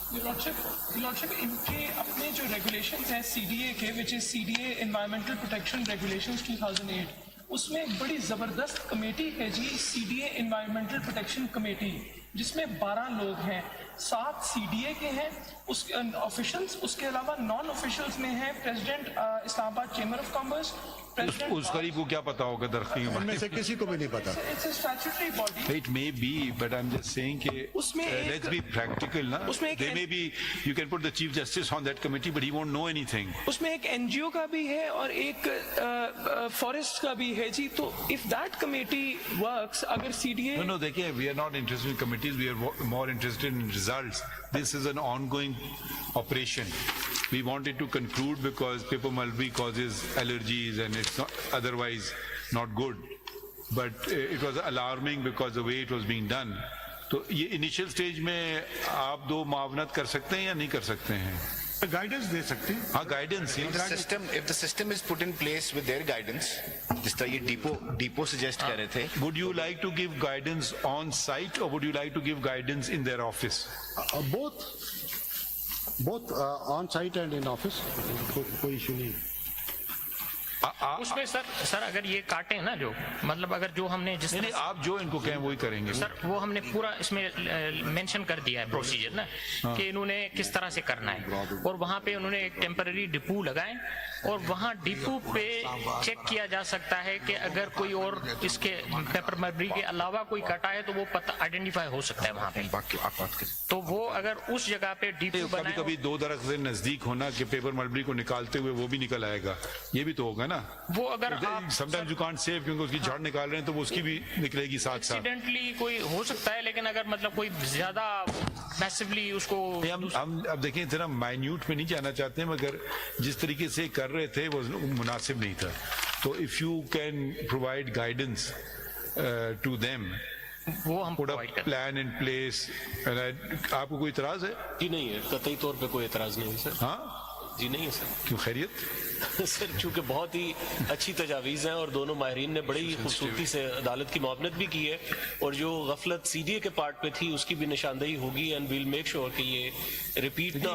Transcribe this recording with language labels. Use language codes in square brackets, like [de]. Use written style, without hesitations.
[ur] لارڈشپ ان کے اپنے جو ریگولیشنز ہیں سی ڈی اے کے, [en] which is [ur] C D A environmental protection regulations 2008, اس میں ایک بڑی زبردست کمیٹی ہے جی, C D A environmental protection committee, جس میں 12 لوگ ہیں, 7 سی ڈی اے کے ہیں اس آفیشلس, اس کے علاوہ نان آفیشلس میں ہیں پریزیڈنٹ اسلام آباد چیمبر آف کامرس. اس قریب کو کیا پتا ہوگا درختی کے ان میں سے کسی کو بھی نہیں پتا. [en] It's a statutory body. It may be, but I'm just saying [ur] کہ اس میں [en] let's be practical [ur] نا. اس میں ایک [en] They may be, you can put the Chief Justice on that committee, but he won't know anything. [ur] اس میں ایک N جی او کا بھی ہے اور ایک فارسٹ کا بھی ہے جی. تو [en] if that committee works, [ur] اگر سی ڈی اے [en] No, [ur] دیکھیں, [en] we are not interested in committees, we are more interested in results. This is an ongoing operation. We wanted to conclude because paper mulberry causes allergies and it's not otherwise not good. But it was alarming because the way it was being done. [ur] تو یہ initial stage میں آپ دو معاونت کر سکتے ہیں یا نہیں کر سکتے ہیں؟ گائیڈنس دے سکتے ہیں. ہاں guidance. [en] If the system is put in place with their guidance, [ur] جس طرح یہ ڈیپو سجیسٹ کر رہے تھے. [en] Would you like to give guidance on site or would you like to give guidance in their office? both on site and in office. [ur] کوئی issue نہیں. اس میں سر اگر یہ کاٹیں نا, جو مطلب اگر جو ہم نے جس نہیں آپ جو ان کو کہیں وہی کریں گے سر, وہ ہم نے پورا اس میں مینشن کر دیا ہے پروسیجر نا, کہ انہوں نے کس طرح سے کرنا ہے, اور وہاں پہ انہوں نے ایک ٹیمپرری ڈپو لگائیں, اور وہاں ڈپو پہ چیک کیا جا سکتا ہے کہ اگر کوئی اور اس کے پیپر ملبری کے علاوہ کوئی کٹا ہے تو وہ پتہ آئیڈینٹیفائی ہو سکتا ہے وہاں پہ. تو وہ اگر اس جگہ پہ ڈپو کبھی کبھی 2 درخت سے نزدیک ہونا کہ پیپر ملبری کو نکالتے ہوئے وہ بھی نکل آئے گا, یہ بھی تو ہوگا نا. وہ اگر [en] sometimes you can't save [ur] کیونکہ اس کی جھاڑ نکال رہے ہیں تو وہ اس کی بھی نکلے گی ساتھ ساتھ. ایکسیڈنٹلی کوئی ہو سکتا ہے, لیکن اگر مطلب کوئی زیادہ میسively اس کو ہم اب دیکھیں اتنا مائنیوٹ میں نہیں جانا چاہتے ہیں, مگر جس طریقے سے کر رہے تھے وہ مناسب نہیں تھا. تو [en] if you can provide guidance to them, [ur] وہ ہم [en] put a plan in place. [ur] آپ کو کوئی اعتراض ہے؟ جی نہیں ہے, قطعی طور پہ کوئی اعتراض نہیں ہے سر. ہاں جی نہیں ہے سر. کیوں خیریت؟ سر چونکہ بہت ہی اچھی تجاویز ہیں اور دونوں ماہرین نے بڑی ہی خوبصورتی سے عدالت کی معاونت بھی کی ہے اور جو غفلت سی ڈی اے کے پارٹ پہ تھی اس کی بھی نشاندہی ہوگی [en] and we'll make sure [ur] کہ یہ ریپیٹ نہ